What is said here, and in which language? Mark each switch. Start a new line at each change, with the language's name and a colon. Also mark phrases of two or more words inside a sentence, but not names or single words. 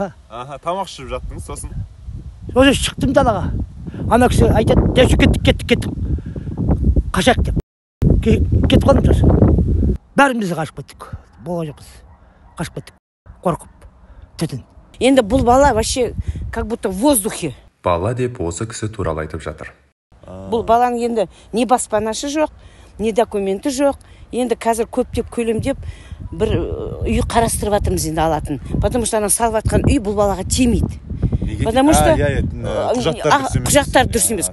Kazakh: Тамақ ішіп жаттыңыз, сосын? Сосын шықтым далаға. Ана кісі айтады, дәші кеттік. Қашақ деп. Кетіп қалдым сосын. Бәріміз қашып кеттік. Бола жоқпыз. Қашып кеттік. Қорқып. Түтін. Енді бұл бала
Russian: вообще как будто в воздухе.
Kazakh: Бала деп осы кісі туралы айтып жатыр. Бұл баланың енді не баспанасы жоқ, не документі жоқ. Енді қазір көптеп көлемдеп бір үй қарастырып жатырмыз енді алатын.
Russian: Потому что
Kazakh: ана салып жатқан үй бұл балаға тимейді.
Russian: Потому что
Kazakh: құжаттар дұрыс емес.